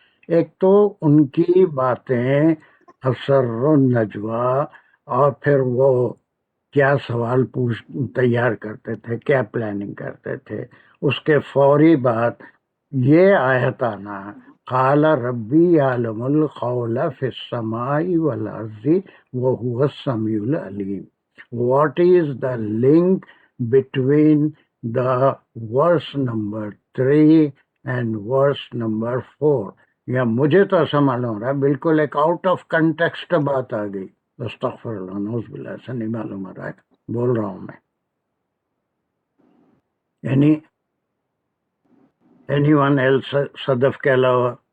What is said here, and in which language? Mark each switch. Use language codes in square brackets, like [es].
[hi] एक तो उनकी बातें असर नजवा, और फिर वो क्या सवाल तैयार करते थे, क्या प्लानिंग करते थे, उसके फौरी बाद ये आयत आना, [ar] काला रब्बी यालमुल कौला फिस समाई वल अर्ज़ि व हुवस समीउल अलीम। [en] What is the link between the verse number 3 and verse number 4? [hi] या मुझे तो ऐसा मालूम रहा है बिल्कुल एक आउट ऑफ कंटेक्स्ट बात आ गई। अस्तगफिरुल्लाह, नऊज़ुबिल्लाह, ऐसा नहीं मालूम रहा है, बोल रहा हूँ मैं। [en] anyone else [hi] सदफ के अलावा?